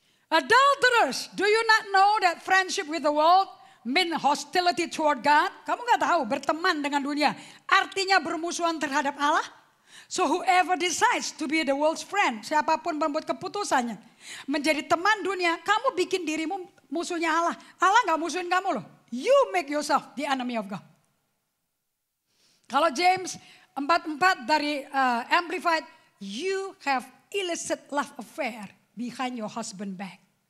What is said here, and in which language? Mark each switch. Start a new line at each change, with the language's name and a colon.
English: Adulterers, do you not know that friendship with the world mean hostility toward God?
Indonesian: Kamu gak tahu berteman dengan dunia artinya bermusuhan terhadap Allah?
English: So whoever decides to be the world's friend,
Indonesian: siapapun membuat keputusannya menjadi teman dunia, kamu bikin dirimu musuhnya Allah. Allah gak musuhin kamu loh.
English: You make yourself the enemy of God.
Indonesian: Kalau James 4:4 dari Amplified,
English: you have illicit love affair behind your husband back.